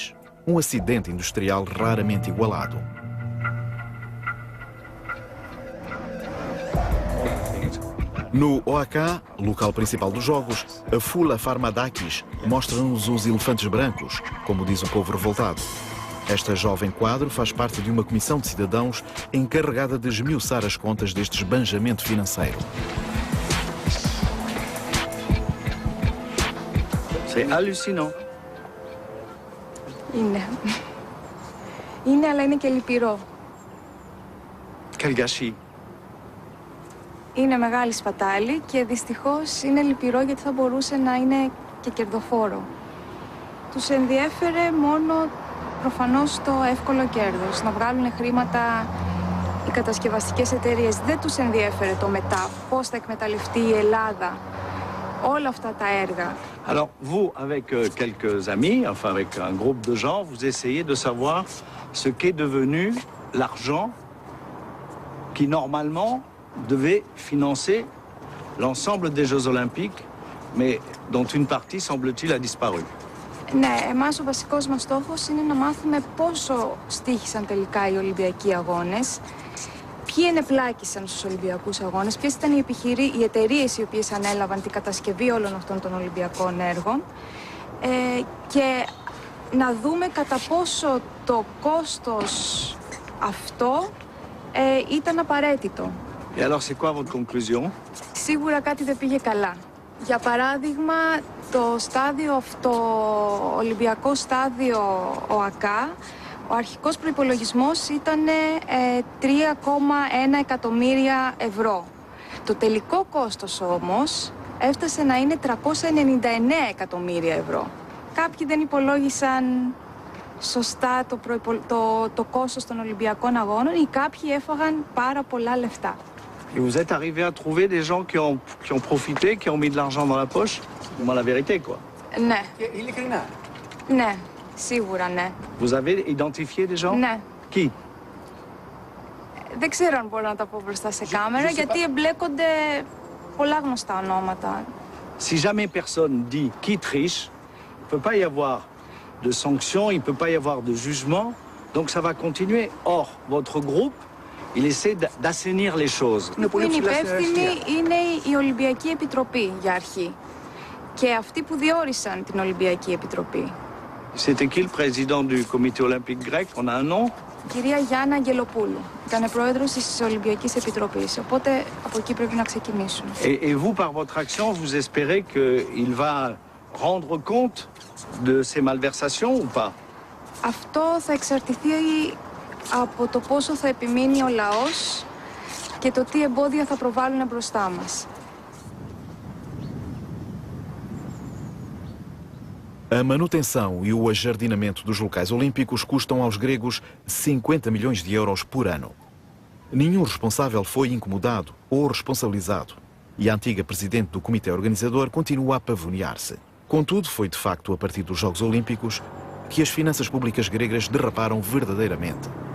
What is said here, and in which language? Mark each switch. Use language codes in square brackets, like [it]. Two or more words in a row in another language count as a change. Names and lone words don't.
[pt] Um acidente industrial raramente igualado. No OAK, local principal dos Jogos, a Fula Farmadakis mostra-nos os elefantes brancos, como diz o povo revoltado. Esta jovem quadro faz parte de uma comissão de cidadãos encarregada de esmiuçar as contas deste esbanjamento financeiro. [fr] C'est hallucinant. [el] Είναι, αλλά είναι και λυπηρό. [fr] Quel gâchis. [el] Είναι μεγάλη σπατάλη και δυστυχώς είναι λυπηρό γιατί θα μπορούσε να είναι και κερδοφόρο. Τους ενδιέφερε μόνο προφανώς το εύκολο κέρδος, να βγάλουν χρήματα οι κατασκευαστικές εταιρείες. Δεν τους ενδιέφερε το μετά, πώς θα εκμεταλλευτεί η Ελλάδα όλα αυτά τα έργα. [fr] Alors, vous, avec quelques amis, enfin avec un groupe de gens, vous essayez de savoir ce qu'est devenu l'argent qui, normalement, devait financer l'ensemble des Jeux Olympiques, mais dont une partie, semble-t-il, a disparu. [el] Ναι, εμάς ο βασικός μας στόχος είναι να μάθουμε πόσο στοίχησαν τελικά οι Ολυμπιακοί Αγώνες, ποιοι ενεπλάκησαν στους Ολυμπιακούς Αγώνες, ποιες ήταν οι εταιρείες οι οποίες ανέλαβαν την κατασκευή όλων αυτών των Ολυμπιακών έργων και να δούμε κατά πόσο το κόστος αυτό ήταν απαραίτητο. [fr] Et alors, c'est quoi votre conclusion? [el] Σίγουρα κάτι δεν πήγε καλά. Για παράδειγμα, το στάδιο αυτό, Ολυμπιακό στάδιο ΟΑΚΑ, ο αρχικός προϋπολογισμός ήταν 3,1 εκατομμύρια ευρώ. Το τελικό κόστος όμως έφτασε να είναι 399 εκατομμύρια ευρώ. Κάποιοι δεν υπολόγισαν σωστά το κόστος των Ολυμπιακών Αγώνων ή κάποιοι έφαγαν πάρα πολλά λεφτά. [fr] Et vous êtes arrivé à trouver des gens qui ont profité, qui ont mis de l'argent dans la poche? Moi, la vérité, quoi. [el] Ναι. Ειλικρινά. Ναι, σίγουρα ναι. [fr] Vous avez identifié des gens? [el] Ναι. [fr] Qui? [el] Δεν ξέρω αν μπορώ να τα πω μπροστά σε κάμερα, γιατί εμπλέκονται πολλά γνωστά ονόματα. [fr] Si jamais personne dit qui triche, il ne peut pas y avoir de sanctions, il ne peut pas y avoir de jugement, donc ça va continuer. Or, votre groupe, il essaie d'assainir les choses. [el] Που είναι υπεύθυνη είναι η Ολυμπιακή Επιτροπή για αρχή και αυτοί που διόρισαν την Ολυμπιακή Επιτροπή. [fr] C'était qui le président du comité olympique grec? On a un nom? [el] Η κυρία Γιάννα Αγγελοπούλου. Ήταν πρόεδρος της Ολυμπιακής Επιτροπής, οπότε από εκεί πρέπει να ξεκινήσουμε. [fr] Et vous, par votre action, vous espérez qu'il va rendre compte de ces malversations ou pas? [el] Αυτό θα εξαρτηθεί από το πόσο θα επιμείνει ο λαός και το τι εμπόδια θα προβάλλουν μπροστά μας. [pt] A manutenção e o ajardinamento dos locais olímpicos custam aos gregos 50 milhões de euros por ano. Nenhum responsável foi incomodado ou responsabilizado e a antiga presidente do comitê organizador continua a pavonear-se. Contudo, foi de facto a partir dos Jogos Olímpicos que as finanças públicas gregas derraparam verdadeiramente.